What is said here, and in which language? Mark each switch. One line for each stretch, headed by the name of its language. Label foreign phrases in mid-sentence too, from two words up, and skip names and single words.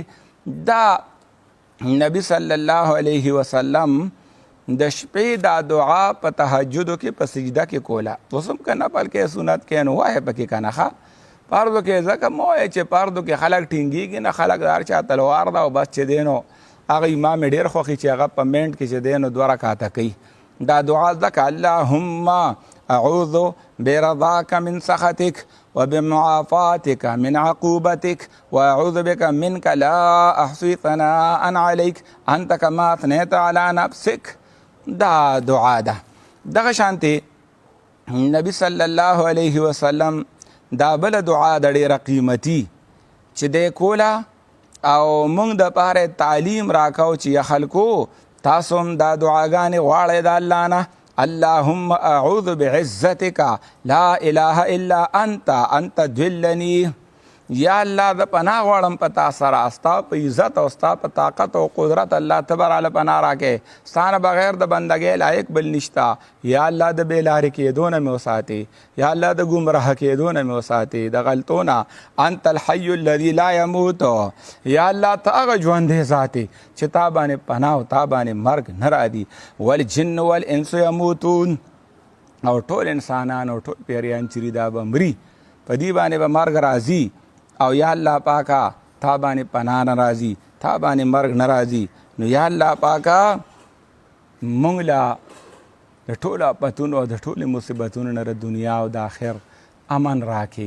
Pashto: دا نبی صلی الله علیه وسلم د شپې دا دعا په تهجدو کې په سجده کې کوله. اوس هم که نفل کې سنت کې نو وایه پکې که نه ښه. پردو کې ځکه مه وایه چې پردو کې خلک ټینګېږي نه، خلک د هر چا تلوار ده او بس چې دی نو هغه امام یې ډېر خوښي چې هغه په منټ کې چې دی نو 2 رکعته کوي. دا دعا زده که
Arabic: اللهم اعوذ برضاك من سخطك وبمعافاتك من عقوبتك واعوذ بك منك لا احصي ثناء عليك انت كما اثنيت على نفسك.
Pashto: دا دعا ده. دغه شانتي نبی صلی الله علیه وسلم دا بل دعا د ډېره قیمتي چې دی کوله او موږ د پاره تعلیم راکاو چې خلکو تاسو هم دا دعاګانې غواړئ د الله نه.
Arabic: اللهم اعوذ بعزتك لا اله الا انت تدلني.
Pashto: یا الله د پناه غواړم په تا سره، ستا په عزت او ستا په طاقت او قدرت الله تبارک پناه راکې. ستانه بغیر د بندګۍ لایق بل نشته. یا الله د بېلارې کېدو نه مې وساتې، یا الله د ګمراه کېدو نه مې وساتې، د غلطو نه.
Arabic: انت الحي الذي لا يموت.
Pashto: یا الله ته هغه ژوندی ذات چې تا باندې پناه او تا باندې مرګ نه راځي.
Arabic: والجن والانس يموتون.
Pashto: او ټول انسانان او ټول پیریان چې دا به مري، په دې باندې به مرګ راځي. او یا الله پاکا تا باندې پناه نه راځي، تا باندې مرګ نه راځي. نو یا الله پاکا موږ له د ټولو آفتونو او د ټولو مصیبتونو نه د دنیا او د آخر امن راکې.